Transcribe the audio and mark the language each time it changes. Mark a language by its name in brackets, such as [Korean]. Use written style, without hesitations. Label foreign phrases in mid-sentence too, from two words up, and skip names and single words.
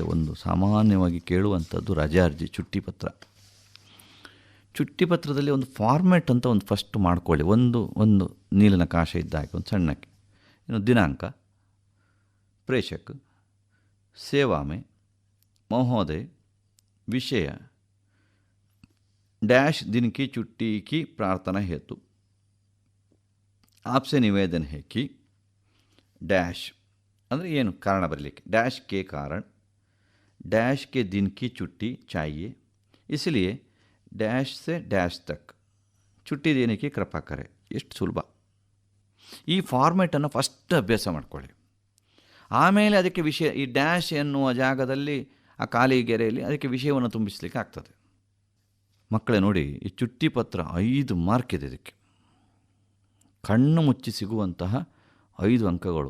[Kannada] ಒಂದು ಸಾಮಾನ್ಯವಾಗಿ ಕೇಳುವಂಥದ್ದು ರಜೆ ಅರ್ಜಿ, [Hindi] छुट्टी पत्र. छुट्टी पत्रदल्लि [Kannada] ಒಂದು ಫಾರ್ಮ್ಯಾಟ್ ಅಂತ ಒಂದು ಫಸ್ಟ್ ಮಾಡ್ಕೊಳ್ಳಿ. ಒಂದು ನೀಲಿನ ಕಾಶ ಇದ್ದಾಗೆ ಒಂದು ಸಣ್ಣಕ್ಕೆ, ಇನ್ನು ದಿನಾಂಕ, [Hindi] प्रेषक, सेवा में, महोदय, [Kannada] ವಿಷಯ, [Hindi] डैश दिन की छुट्टी की प्रार्थना हेतु, आपसे निवेदन है कि डैश [Kannada] ಅಂದರೆ ಏನು ಕಾರಣ ಬರಲಿಕ್ಕೆ, [Hindi] डैश के कारण डैश के दिन की छुट्टी चाहिए, इसलिए डैश से डैश तक छुट्टी देने की कृपा करें. [Kannada] ಎಷ್ಟು ಸುಲಭ. ಈ ಫಾರ್ಮೆಟನ್ನು ಫಸ್ಟ್ ಅಭ್ಯಾಸ ಮಾಡ್ಕೊಳ್ಳಿ. ಆಮೇಲೆ ಅದಕ್ಕೆ ವಿಷಯ, ಈ ಡ್ಯಾಶ್ ಎನ್ನುವ ಜಾಗದಲ್ಲಿ ಆ ಖಾಲಿ ಗೆರೆಯಲ್ಲಿ ಅದಕ್ಕೆ ವಿಷಯವನ್ನು ತುಂಬಿಸಲಿಕ್ಕೆ ಆಗ್ತದೆ. ಮಕ್ಕಳೇ ನೋಡಿ, ಈ [Hindi] छुट्टी पत्र [Kannada] 5 ಮಾರ್ಕ್ ಇದೆ. ಇದಕ್ಕೆ ಕಣ್ಣು ಮುಚ್ಚಿ ಸಿಗುವಂತಹ 5 ಅಂಕಗಳು.